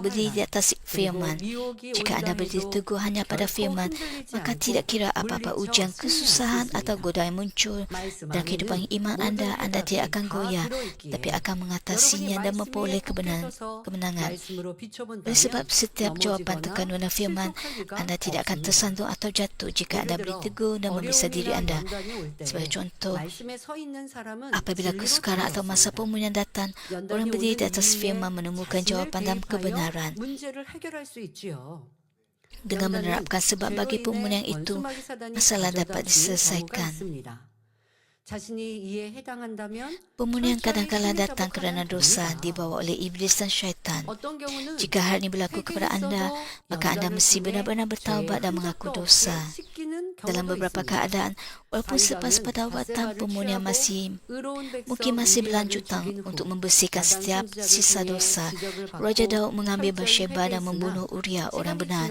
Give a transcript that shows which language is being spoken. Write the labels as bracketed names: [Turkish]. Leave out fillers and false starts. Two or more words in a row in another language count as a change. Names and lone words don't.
[Malay] berdiri di [Korean] 환난 [Malay] atas [Korean] 그리고 [Malay] firman. [Korean] 미혹이 [Malay] Jika anda [Korean] 온다 [Malay] berdiri [Korean] 해도 [Malay] teguh hanya pada [Korean] 결코 [Malay] firman, [Korean] 흔들리지 [Malay] maka [Korean] 않고 [Malay] tidak kira apa-apa [Korean] 물리쳐 [Malay] ujian, [Korean] 승리할 수 [Malay] kesusahan atau [Korean] 있습니다. [Malay] godaan muncul [Korean] 말씀 [Malay] dalam kehidupan [Korean] 안에는 [Malay] iman [Korean] 모든 [Malay] anda tidak [Korean] 해답이 [Malay] akan [Korean] 다 [Malay] goyah, [Korean] 들어있기에 [Malay] tapi akan [Korean] 여러분이 [Malay] mengatasinya dan [Korean] 말씀 [Malay] memperoleh [Korean] 위에 굳게 서서 [Malay] kemenangan. [Korean] 말씀으로 [Malay] Oleh [Korean] 비춰본다면 [Malay] sebab setiap jawapan [Korean] 넘어지거나 [Malay] kandungan firman, [Korean] 실족할 리가 [Malay] anda tidak akan [Korean] 없습니다. [Malay] tersandung atau jatuh jika anda [Korean] 예를 [Malay] berdiri [Korean] 들어 [Malay] teguh dan memeriksa diri [Korean] 어려움이나 [Malay] anda. [Korean] 연단이 올 때 [Malay] Sebagai contoh, [Korean] 말씀에 서 있는 사람은 [Malay] apabila [Korean] 진리로 [Malay] kesukaran atau masa [Korean] 들어왔습니다. [Malay] pemulihan datang, orang [Korean] 연단이 [Malay] berdiri di [Korean] 오는 [Malay] atas [Korean] 이후에 [Malay] firman menemukan [Korean] 자신을 [Malay] jawapan dan [Korean] 대입하여 [Malay] kebenaran. [Korean] 문제를 해결할 수 있지요. [Malay] Dengan [Korean] 연단은 [Malay] menerapkan sebab [Korean] 죄로 [Malay] bagi [Korean] 인해 [Malay] pemulihan itu, [Korean] 원수마귀 사단이 [Malay] masalah [Korean] 가져다 [Malay] dapat [Korean] 주는 경우가 [Malay] diselesaikan. [Korean] 있습니다. 자신이 이에 해당한다면 [Malay] Pemulihan [Korean] 철저히 [Malay] kadang-kala [Korean] 심리 [Malay] datang kerana [Korean] 자복하면 [Malay] dosa [Korean] 됩니다. [Malay] dibawa oleh iblis dan syaitan. [Korean] 어떤 경우는 [Malay] Jika hal ini berlaku kepada anda, maka anda mesti benar-benar bertaubat dan mengaku dosa. Dalam beberapa keadaan, walaupun selepas pertawatan pemulihan mungkin masih berlanjutan untuk membersihkan setiap sisa dosa, Raja Daud mengambil Bathsheba dan membunuh Uria orang benar.